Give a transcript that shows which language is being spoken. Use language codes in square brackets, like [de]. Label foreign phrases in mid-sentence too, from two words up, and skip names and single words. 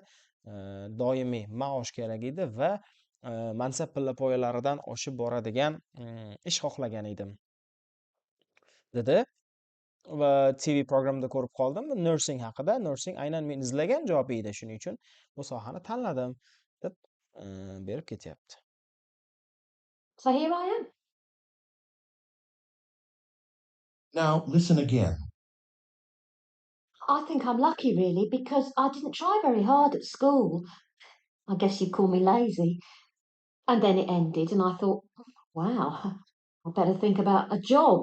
[uz] Doimiy maosh kerak edi va mansab pillapoyalaridan oshib boradigan ish xohlagan edim, dedi. Va TV programda ko'rib qoldim. Nursing haqida. Nursing aynan men izlagan javob edi. Shuning uchun bu sohani tanladim deb berib ketyapti. [en] So here I am. Now listen again. I think I'm lucky, really, because I didn't try very hard at school. I guess you'd call me lazy. And then it ended, and I thought, wow, I better think about a job.